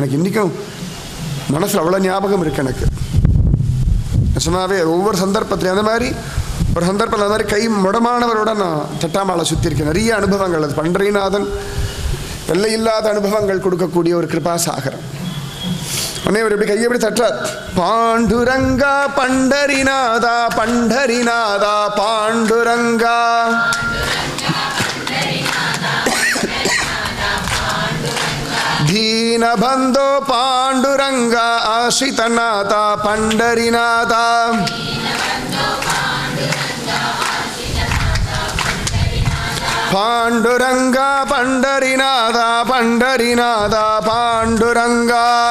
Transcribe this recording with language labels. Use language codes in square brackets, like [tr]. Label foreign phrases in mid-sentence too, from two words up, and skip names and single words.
[ta] எனக்கு இன்றைக்கும் மனசில் அவ்வளோ ஞாபகம் இருக்குது எனக்கு. நிஜமாவே ஒவ்வொரு சந்தர்ப்பத்திலையும் அந்த மாதிரி ஒரு சந்தர்ப்பத்தில் அந்த மாதிரி கை முடமானவரோட நான் தட்டாமாலை சுற்றிருக்கேன். நிறைய அனுபவங்கள். அது பண்டரிநாதன் எல்லையில்லாத அனுபவங்கள் கொடுக்கக்கூடிய ஒரு கிருபா சாகரம். உடனே இவர் இப்படி கையை எப்படி தட்டுறார், பாண்டுரங்கா பண்டரிநாதா பண்டரிநாதா பாண்டுரங்கா [mr] दीनबंधो पांडुरंगा आश्रितनाथा पंडरीनाथा पांडुरंगा पंडरीनाथा पंडरीनाथा पांडुरंगा